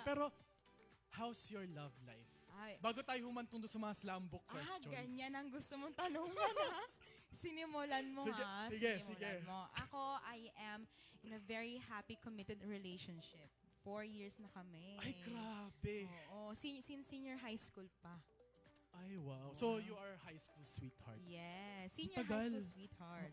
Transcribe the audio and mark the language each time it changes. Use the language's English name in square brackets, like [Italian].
[Filipino] Pero, [English] how's your love life? Ay, [Filipino] Bago tayo humantong doon sa mga slam book questions. ganyan ang gusto mong tanungan ha? Sinimulan mo Sige, ha? sige, Sinimulan sige. mo. [English] Ako, I am in a very happy, committed relationship. [Filipino] 4 years na kami. Ay, grabe. Oo, since senior high school pa. Ay, wow. [English] So, you are high school sweethearts. Yes, senior [Filipino] Tagal. [English] high school sweetheart.